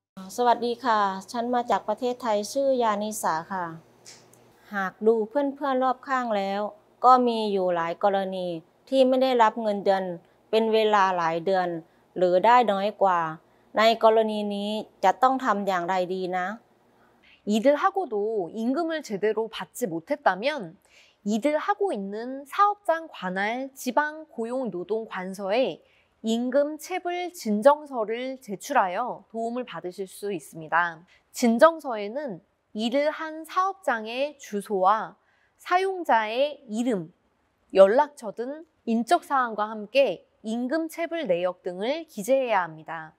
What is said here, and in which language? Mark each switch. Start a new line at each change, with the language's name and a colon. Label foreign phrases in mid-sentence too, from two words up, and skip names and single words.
Thai: สวัสดีค่ะฉันมาจากประเทศไทยชื่อยานิสาค่ะหากดูเพื่อนๆรอบข้างแล้วก็มีอยู่หลายกรณีที่ไม่ได้รับเงินเดือนเป็นเวลาหลายเดือนหรือได้น้อยกว่าในกรณีนี้จะต้องทำอย่างไรดีนะ
Korean: 일을 하고도 임금을 제대로 받지 못했다면 이를 하고 있는 사업장 관할 지방고용노동관서에 임금 체불 진정서를 제출하여 도움을 받으실 수 있습니다. 진정서에는 일을 한 사업장의 주소와 사용자의 이름, 연락처 등 인적 사항과 함께 임금 체불 내역 등을 기재해야 합니다.